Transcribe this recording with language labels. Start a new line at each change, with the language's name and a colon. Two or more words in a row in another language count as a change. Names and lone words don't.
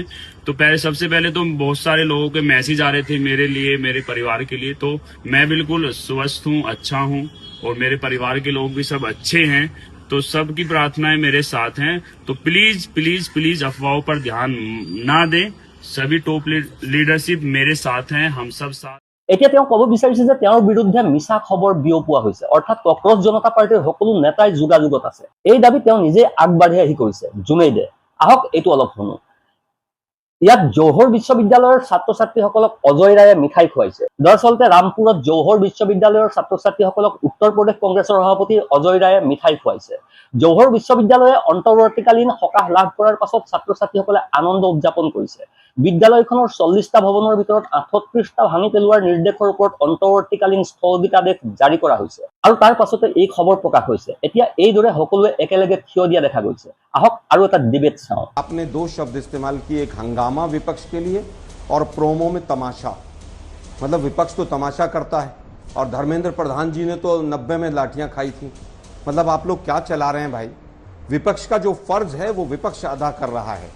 Hindi: तो सबसे पहले तो बहुत सारे लोगों के मैसेज आ रहे थे मेरे लिए, मेरे परिवार के लिए। तो मैं बिल्कुल स्वस्थ हूं, अच्छा हूं और मेरे परिवार के लोग भी सब अच्छे हैं। तो सबकी प्रार्थनाएं मेरे साथ हैं। तो
English: please please please
Hindi: अफवाहों पर ध्यान ना दें। सभी
English: top leadership
Hindi: मेरे साथ हैं, हम सब साथ।
Assamese: এতিয়া তেওঁ ক'ব বিচাৰিছে যে তেওঁৰ বিৰুদ্ধে মিছা খবৰ বিয়পোৱা হৈছে, অৰ্থাৎ কক্ৰজ জনতা পাৰ্টিৰ সকলো নেতাই যোগাযোগত আছে। এই দাবী তেওঁ নিজে আগবাঢ়ি আহি কৰিছে জুনেইদে। আহক এইটো অলপ শুনো। ইয়াত জৌহৰ বিশ্ববিদ্যালয়ৰ ছাত্ৰ ছাত্ৰীসকলক অজয় ৰায়ে মিঠাই খুৱাইছে। দৰাচলতে ৰামপুৰত জৌহৰ বিশ্ববিদ্যালয়ৰ ছাত্ৰ ছাত্ৰীসকলক উত্তৰ প্ৰদেশ কংগ্ৰেছৰ সভাপতি অজয় ৰায়ে মিঠাই খুৱাইছে। জৌহৰ বিশ্ববিদ্যালয়ে অন্তৰ্বৰ্তীকালীন সকাহ লাভ কৰাৰ পাছত ছাত্ৰ ছাত্ৰীসকলে আনন্দ উদযাপন কৰিছে। বিদ্যালয়খনৰ 40টা ভৱনৰ ভিতৰত 38টা ভাঙি পেলোৱাৰ নিৰ্দেশৰ ওপৰত অন্তৰ্বৰ্তীকালীন স্থগিতাদেশ জাৰি কৰা হৈছে। আৰু তাৰ পাছতে এই খবৰ প্ৰকাশ হৈছে। এতিয়া এইদৰে সকলোৱে একেলগে থিয় দিয়া দেখা গৈছে। আহক আৰু এটা ডিবেট চাওঁ।
Hindi: आपने दो शब्द इस्तेमाल किए, एक हंगामा विपक्ष के लिए और प्रोमो में तमाशा। मतलब विपक्ष तो तमाशा करता है और धर्मेंद्र प्रधान जी ने तो 90 में लाठियां खाई थी। मतलब आप लोग क्या चला रहे हैं भाई। विपक्ष का जो फर्ज है वो विपक्ष अदा कर रहा है।